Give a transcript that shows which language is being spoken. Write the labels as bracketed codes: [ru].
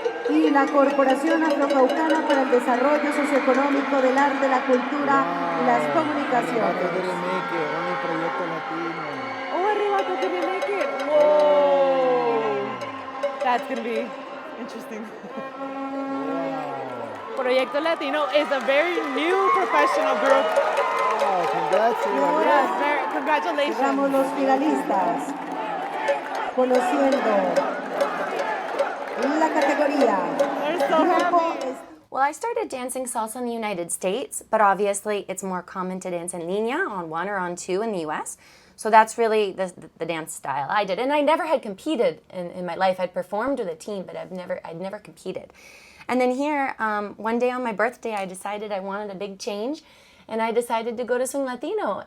[es] Y la Corporación Afrocaucana para el Desarrollo Socioeconómico del Arte, la Cultura y las Comunicaciones. [en] Oh, Arrebato didn't make it. Whoa. That's going to be interesting. Proyecto Latino is a very new professional group. Oh, congratulations. Yes, congratulations. [es] Cerramos los finalistas. Conociendo la categoría. Grupo. [en] Well, I started dancing salsa in the United States, but obviously it's more common to dance in línea on 1 or on 2 in the US. So that's really the dance style I did. And I never had competed in my life. I'd performed with a team, but I'd never competed. And then here, one day on my birthday, I decided I wanted a big change, and I decided to go to Swing Latino.